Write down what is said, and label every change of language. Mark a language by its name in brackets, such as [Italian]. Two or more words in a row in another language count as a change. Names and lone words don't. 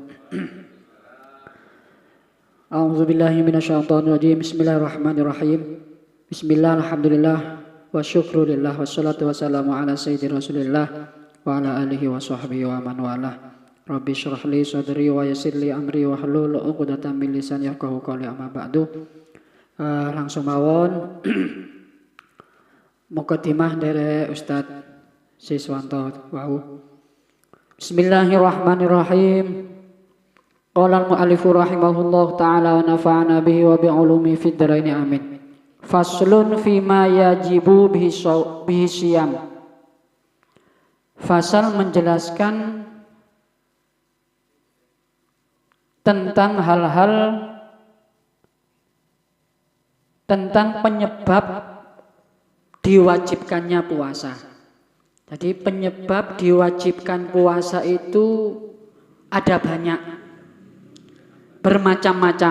[Arabic] أعوذ بالله من الشيطان الرجيم. بسم الله الرحمن الرحيم. بسم الله، الحمد لله، والشكر لله، والصلاة والسلام على سيدي رسول الله وعلى آله وصحبه ومن والاه. رب اشرح لي صدري ويسر لي أمري واحلل عقدة من لساني يفقهوا قولي، أما بعد. [Javanese] Langsung mawon mukadimah dari Ustaz Siswanto wau. [Arabic] بسم الله الرحمن الرحيم. قال المؤلف رحمه الله تعالى ونفعنا به وبعلومه في الدارين آمين. فصل فيما يجب به الصيام. [Indonesian] Fasal menjelaskan tentang hal-hal tentang penyebab diwajibkannya puasa. Jadi penyebab diwajibkan puasa itu ada banyak, bermacam-macam.